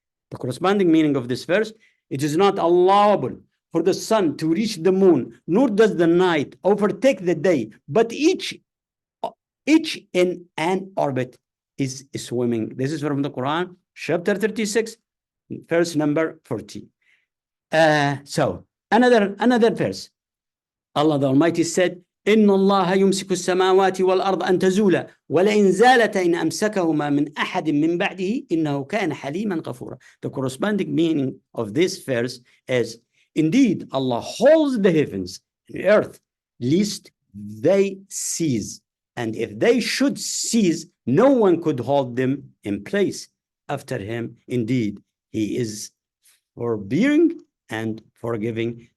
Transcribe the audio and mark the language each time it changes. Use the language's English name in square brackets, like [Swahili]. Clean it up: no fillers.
[English] The corresponding meaning of this verse: it is not allowable for the sun to reach the moon, nor does the night overtake the day, but each in an orbit is swimming. This is from the Quran, chapter 36, verse number 40. So another verse, Allah the Almighty said, [Arabic] إن الله يمسك السماوات والأرض أن تزولا ولئن زالتا إن أمسكهما من أحد من بعده إنه كان حليما غفورا. [English] The corresponding meaning of this verse is, indeed, Allah holds the heavens and earth, lest they cease. And if they should cease, no one could hold them in place after him. Indeed, he is forbearing and forgiving.